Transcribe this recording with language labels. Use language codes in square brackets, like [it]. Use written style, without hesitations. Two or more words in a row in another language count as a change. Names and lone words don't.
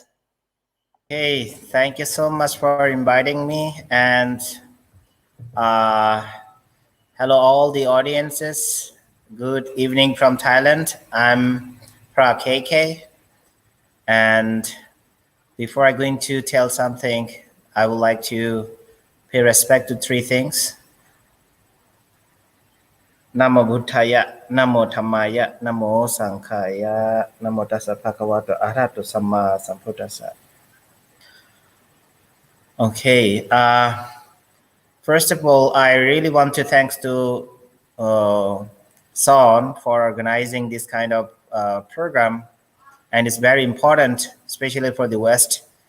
[en] Hey, thank you so much for inviting me, and hello all the audiences. Good evening from Thailand. I'm KK, and before I go into tell something, I would like to pay respect to three things. [pi] Namo Buddhaya, Namo Dhammaya, Namo Sanghaya, Namo Tassa Bhagavato Arahato Samma Sambuddhassa. [en] Okay. First of all, I really want to thanks to Son for organizing this kind of program, and it's very important, especially for the West